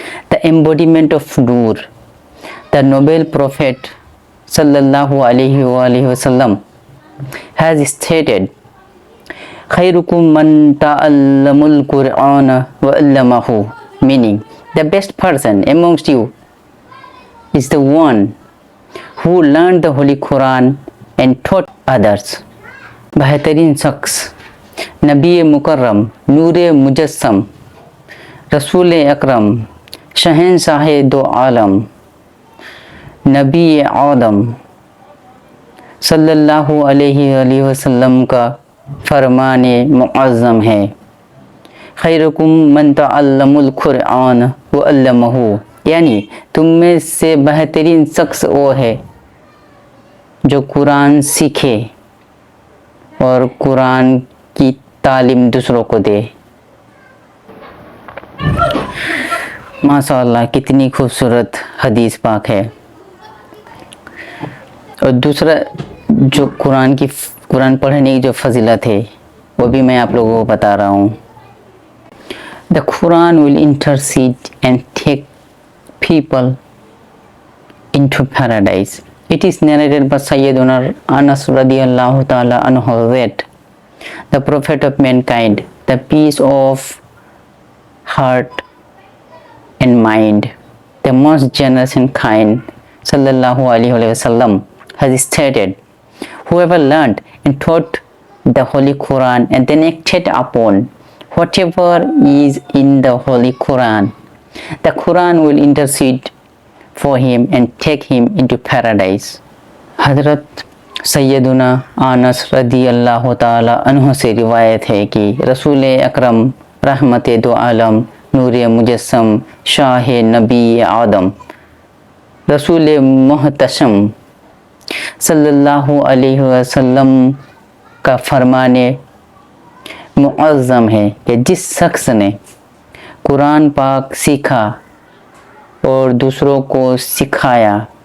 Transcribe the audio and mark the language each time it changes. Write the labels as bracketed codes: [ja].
[en] The embodiment of Noor, the noble Prophet sallallahu alaihi wasallam has stated, [ar] "Khairukum man ta'allamul Qur'ana wa 'allamahu," [en] meaning the best person amongst you is the one who learned the Holy Quran and taught others. [hi] बेहतरीन शख्स नबी मुकर्रम नूर मुजस्सम रसूल अकरम शहंशाह दो आलम नबी आदम सल्लल्लाहु अलैहि वसल्लम का फरमान मुअज़्ज़म है, [ar] खैरुकुम मन तअल्लमुल कुरआन व अल्लमहु, [hi] यानी तुम में से बेहतरीन शख्स वो है जो कुरान सीखे और कुरान की तालीम दूसरों को दे। माशाअल्लाह, कितनी खूबसूरत हदीस पाक है। और दूसरा जो कुरान पढ़ने की जो फजीलत है वो भी मैं आप लोगों को बता रहा हूँ। [en] The Quran will intercede and take people into paradise. It is narrated by Sayyiduna Anas radiyallahu ta'ala anhu that the Prophet of mankind, the peace of heart and mind, the most generous and kind, sallallahu alaihi wasallam, has stated, whoever learned and taught the Holy Quran and then acted upon whatever is in the Holy Quran, the Quran will intercede for him and take him into paradise. [hi] हज़रत सैयदुना आनस रदी अल्लाह ताला अन्हु से रिवायत है कि रसूल अकरम रहमत दो आलम नूर मुजस्सम शाह नबी आदम रसूल मुहतशम सल्लल्लाहु अलैहि वसल्लम का फरमाने मुअज़्ज़म है कि जिस शख्स ने कुरान पाक सीखा और दूसरों को सिखाया